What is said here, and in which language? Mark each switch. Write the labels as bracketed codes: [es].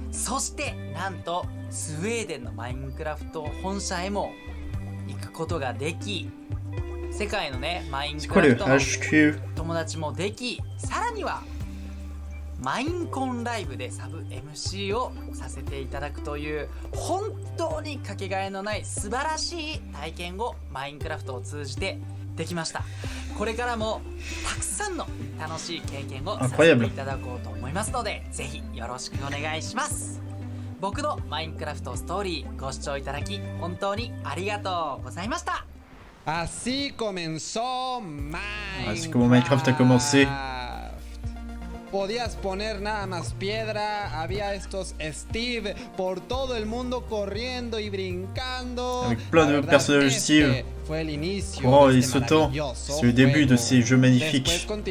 [ja] そしてなんとスウェーデンのマインクラフト本社へも行くことができ、世界のねマインクラフトの友達もでき、さらにはマインコンライブでサブ MC をさせていただくという本当にかけがえのない素晴らしい体験をマインクラフトを通じてできました。これからもたくさんの楽しい経験をさせていただこうと思いますので、ぜひよろしくお願いします。僕のマインクラフトストーリーご視聴いただき本当にありがとうございました。 [es] Así comenzó Minecraft. Así como [fr] Minecraft a commencé. [es] Podías poner nada más piedra, había estos Steve por todo el mundo corriendo y brincando. [fr] Avec plein de personnages Steve. Courant et sautant, c'est le début de ces jeux magnifiques.